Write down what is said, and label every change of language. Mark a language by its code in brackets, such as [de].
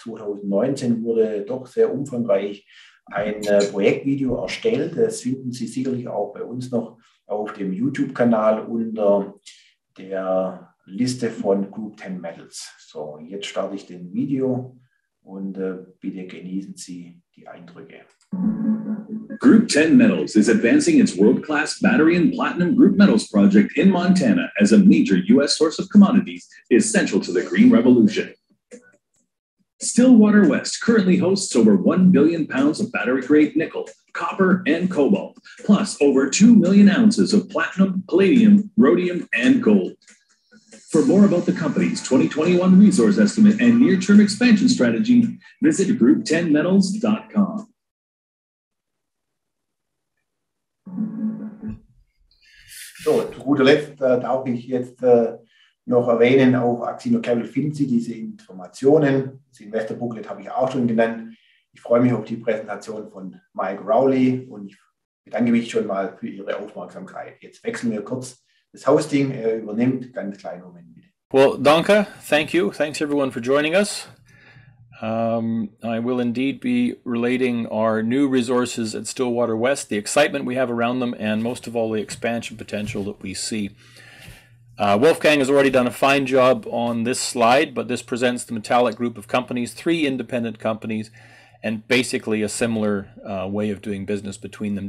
[de] 2019 wurde doch sehr umfangreich ein Projektvideo erstellt. Das finden Sie sicherlich auch bei uns noch auf dem YouTube-Kanal unter der Liste von Group 10 Metals. So, jetzt starte ich den Video und bitte genießen Sie die Eindrücke. [en] Group 10 Metals is advancing its world-class battery and platinum group metals project in Montana as a major U.S. source of commodities essential to the green revolution. Stillwater West currently hosts over 1 billion pounds of battery-grade nickel, copper, and cobalt, plus over 2 million ounces of platinum, palladium, rhodium, and gold. For more about the company's 2021 resource estimate and near-term expansion strategy, visit group10metals.com. [de] So, zu guter Letzt darf ich jetzt noch erwähnen, auf axinocapital finden Sie diese Informationen. Das Investor Booklet habe ich auch schon genannt. Ich freue mich auf die Präsentation von Michael Rowley und ich bedanke mich schon mal für Ihre Aufmerksamkeit. Jetzt wechseln wir kurz das Hosting. Er übernimmt. Ganz kleinen Moment bitte. [en] Well, [de] danke. [en] Thank you. Thanks everyone for joining us. I will indeed be relating our new resources at Stillwater West, the excitement we have around them, and most of all, the expansion potential that we see. Wolfgang has already done a fine job on this slide, but this presents the metallic group of companies, 3 independent companies, and basically a similar way of doing business between them.